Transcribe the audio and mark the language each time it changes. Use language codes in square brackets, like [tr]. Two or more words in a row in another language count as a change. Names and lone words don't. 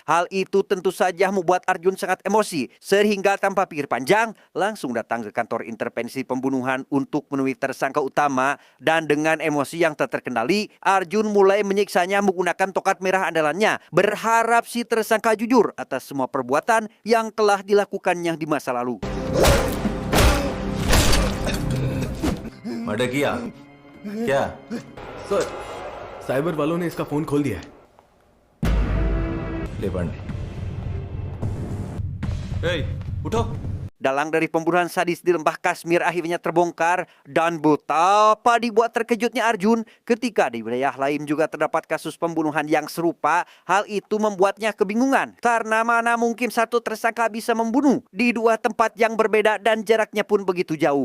[id] Hal itu tentu saja membuat Arjun sangat emosi, sehingga tanpa pikir panjang langsung datang ke kantor intervensi pembunuhan untuk menemui tersangka utama. Dan dengan emosi yang tak terkendali, Arjun mulai menyiksanya menggunakan tokat merah andalannya, berharap si tersangka jujur atas semua perbuatan yang telah dilakukannya di masa lalu. [hi] मर्डर किया क्या सर, साइबर वालों ने इसका फोन खोल दिया है। [te] లేవండి [hi] Hey, उठो. [id] Dalang dari pembunuhan sadis di lembah Kashmir akhirnya terbongkar dan betapa dibuat terkejutnya Arjun ketika di wilayah lain juga terdapat kasus pembunuhan yang serupa. Hal itu membuatnya kebingungan karena mana mungkin satu tersangka bisa membunuh di dua tempat yang berbeda dan jaraknya pun begitu jauh.